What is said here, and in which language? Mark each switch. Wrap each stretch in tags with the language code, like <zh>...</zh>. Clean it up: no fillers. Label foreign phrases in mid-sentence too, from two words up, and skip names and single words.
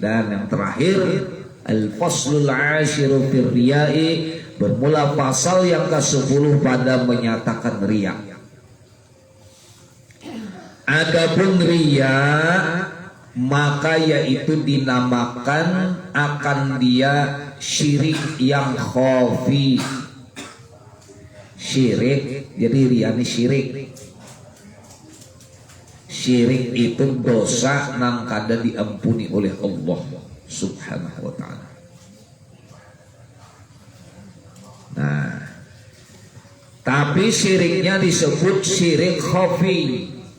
<id>Dan yang terakhir,</id> <ar>الفصل العاشر في الرياء,</ar> <id>bermula pasal yang ke-10 pada menyatakan riya. Adapun riya maka yaitu dinamakan akan dia syirik yang khafi. Syirik, jadi riya ini syirik. Syirik itu dosa nang kada diampuni oleh Allah</id> <ar>سبحانه وتعالى.</ar> <id>Nah, tapi syiriknya disebut syirik khafi.</id>